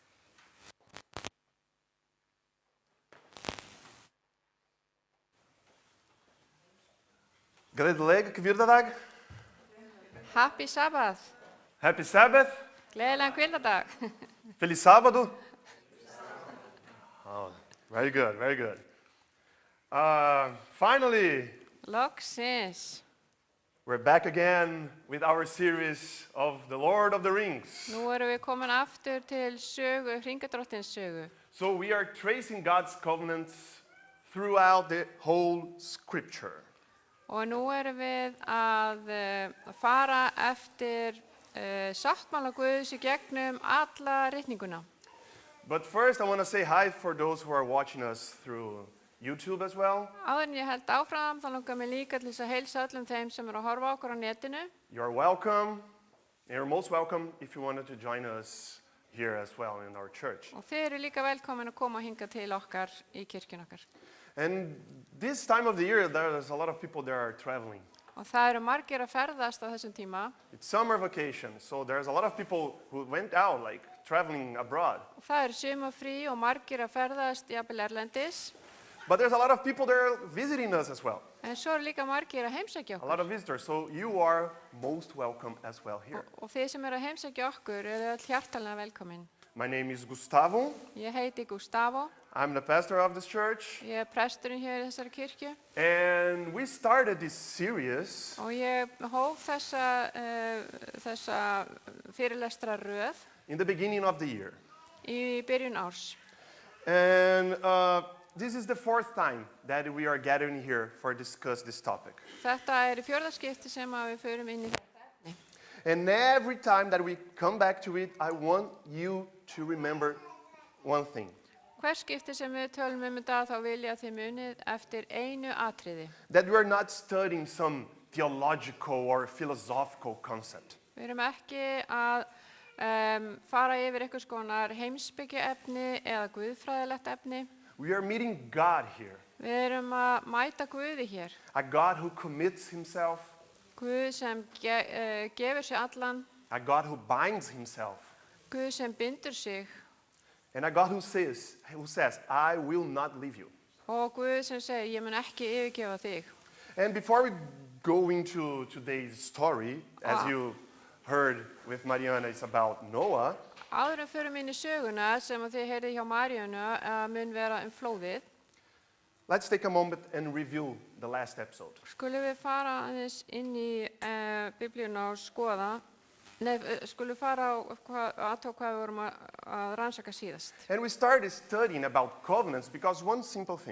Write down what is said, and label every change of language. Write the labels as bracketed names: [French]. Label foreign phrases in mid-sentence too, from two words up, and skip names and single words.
[Icelandic] Gleðileg kvíldadag. [English] Happy Sabbath. Happy Sabbath. [Icelandic] Gleðilegan kvildadag. [Spanish] Feliz sábado. [English] Oh, very good, very good. Finally, [Icelandic] Loksins. [English] we're back again with our series of The Lord of the Rings. [Icelandic] Nú erum við komin aftur til sögu, Hringadrottins sögu. [English] So we are tracing God's covenants throughout the whole scripture. [Icelandic] Og nú erum við að fara eftir sáttmála Guðs í gegnum alla ritninguna. [English] But first, I want to say hi for those who are watching us through YouTube as well. [Icelandic] Áður en ég held áfram, þá langar mér líka til þess að heilsa öllum þeim sem eru að horfa á okkur á netinu. [English] You're welcome. You're most welcome if you wanted to join us here as well in our church. [Icelandic] Og þið eru líka velkomin að koma hingað til okkar í kirkjun okkar. [English] And this time of the year, there's a lot of people that are traveling. [Icelandic] Og það eru margir að ferðast á þessum tíma. [English] It's summer vacation, so there's a lot of people who went out, like traveling abroad. [Icelandic] Og það eru sumarfrí og margir að ferðast jafnvel erlendis. [English] But there's a lot of people that are visiting us as well. [Icelandic] En svo eru líka margir að heimsækja [English] A lot [Icelandic] okkur. [English] of visitors, so you are most welcome as well here. [Icelandic] Og þið sem eru að heimsækja okkur eru öll hjartalega velkomin. [English] My name is Gustavo. [Icelandic] Ég heiti Gustavo. [English] I'm the pastor of this church. [Icelandic] Ég er presturinn hér í þessari kirkju. [English] And we started this series [Icelandic] Og ég hóf þessa fyrirlestra röð [English] in the beginning of the year. [Icelandic] í byrjun árs. [English] And this is the fourth time that we are gathering here for discuss this topic. [Icelandic] Þetta er í fjórða skipti sem að við förum inn í þetta efni. [English] And every time that we come back to it, I want you to remember one thing. [Icelandic] Hvers skipti sem við tölum þetta þá vil ég að þið munið eftir einu atriði. [English] That we are not studying some theological or philosophical concept. [Icelandic] Við erum ekki að fara yfir einhvers konar heimspekiefni eða guðfræðilegt efni. [English] We are meeting God here. [Icelandic] Við erum að mæta Guði hér. [English] A God who commits himself, [Icelandic] Guð sem gefur sig allan, [English] a God who binds himself, [Icelandic] Guð sem bindur sig [English] and a God who says, I will not leave you. [Icelandic] og Guð sem segir, ég mun ekki yfirgefa þig. [English] And before we go into today's story, as you heard with Mariana, it's about Noah. [Icelandic] Áður en förum inn í söguna sem að þið heyrið hjá Maríönu mun vera flóðið, [English] let's take a moment and review the last episode. [Icelandic] skulum við fara aðeins inn í Biblíuna og skoða, skulum fara að tók hvað við vorum að rannsaka síðast. [English] And we started studying about covenants because one simple thing.